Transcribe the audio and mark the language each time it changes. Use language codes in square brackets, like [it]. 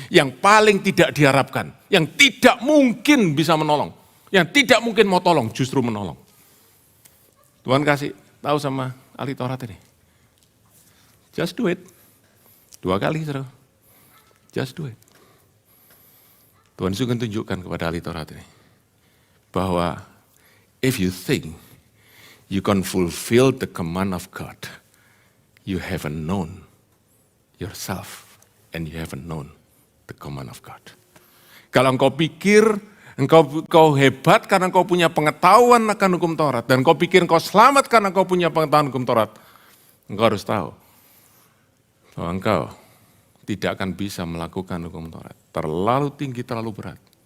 [id] Yang paling tidak diharapkan, yang tidak mungkin bisa menolong, yang tidak mungkin mau tolong, justru menolong. Tuhan kasih tahu sama ahli Taurat ini. [en] Just do it. [id] 2 kali, saudara. Just do it. Tuhan juga tunjukkan kepada ahli Taurat ini. [en] Bahwa if you think you can fulfill the command of God, you haven't known yourself and you haven't known the command of God. [id] Kalau engkau pikir engkau hebat karena engkau punya pengetahuan akan hukum Taurat, dan engkau pikir engkau selamat karena engkau punya pengetahuan hukum Taurat, engkau harus tahu bahwa engkau tidak akan bisa melakukan hukum Taurat. Terlalu tinggi, terlalu berat.